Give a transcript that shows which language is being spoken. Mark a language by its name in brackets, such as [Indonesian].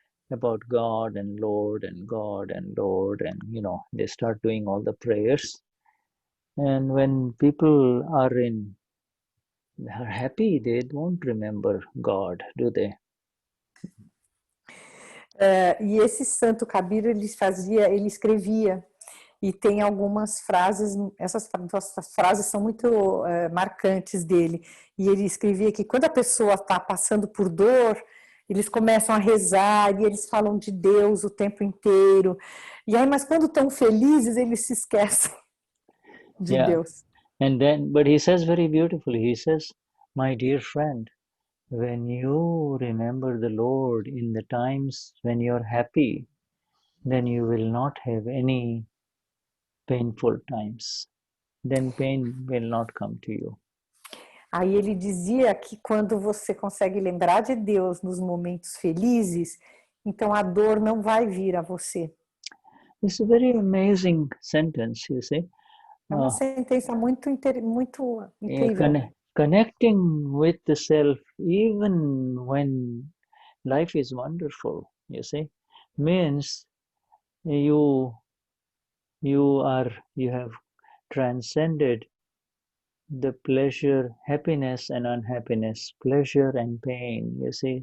[English] about God and Lord and God and Lord, and they start doing all the prayers. And when people are happy, they don't remember God, do they? [Portuguese] E esse Santo Kabir, ele escrevia, e tem algumas frases, essas frases são muito marcantes dele, e ele escrevia que quando a pessoa está passando por dor, eles começam a rezar, e eles falam de Deus o tempo inteiro, e aí, mas quando estão felizes, eles se esquecem de Deus. [English] And then, but he says very beautifully, he says, my dear friend, when you remember the Lord in the times when you're happy, then you will not have any painful times. Then pain will not come to you. [Portuguese] Aí ele dizia que quando você consegue lembrar de Deus nos momentos felizes, então a dor não vai vir a você. [English] It's a very amazing sentence, you see. [Portuguese] É uma sentença muito incrível. [English] Connecting with the self, even when life is wonderful, you see, means you have transcended the pleasure, happiness and unhappiness, pleasure and pain, you see.